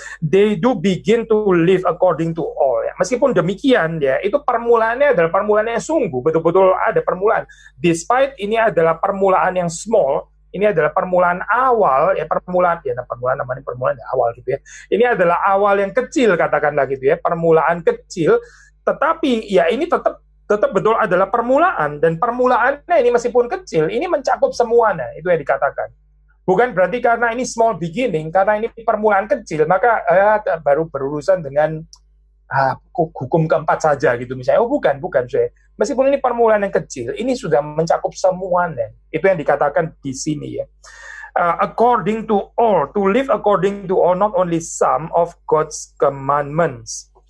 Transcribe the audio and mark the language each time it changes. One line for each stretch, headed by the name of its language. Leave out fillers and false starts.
English: They do begin to live according to all ya.
Indonesian: Meskipun demikian ya, itu permulaannya adalah permulaan yang sungguh, betul-betul ada permulaan. Despite ini adalah permulaan yang small, ini adalah permulaan awal ya, permulaan namanya permulaan awal gitu ya. Ini adalah awal yang kecil katakanlah gitu ya, permulaan kecil, tetapi ya ini tetap betul adalah permulaan, dan permulaannya ini meskipun kecil ini mencakup semuanya, itu yang dikatakan. Bukan berarti karena ini
English: small beginning,
Indonesian: karena ini permulaan kecil maka baru berurusan dengan hukum keempat saja gitu misalnya. Oh bukan saya. Meskipun ini permulaan yang kecil, ini sudah mencakup semuanya. Itu yang dikatakan di sini ya.
English: According to all, to live according to all, not only some of God's commandments.